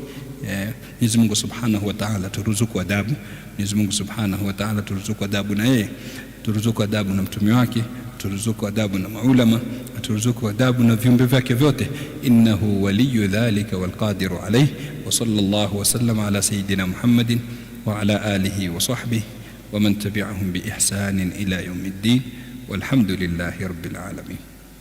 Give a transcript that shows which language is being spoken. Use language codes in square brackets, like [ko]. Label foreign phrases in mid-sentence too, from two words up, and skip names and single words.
[sw] Mwenyezi Mungu [ar] سبحانه وتعالى [sw] turuzuku adabu. Mwenyezi Mungu [ar] سبحانه وتعالى [sw] turuzuku adabu na yeye, turuzuku adabu na mtume wake, turuzuku adabu na maulama, turuzuku adabu na viumbe vyake vyote. [ar] إنه ولي ذلك والقادر عليه. وصلى الله وسلم على سيدنا محمد وعلى آله وصحبه ومن تبعهم بإحسان إلى يوم الدين والحمد لله رب العالمين.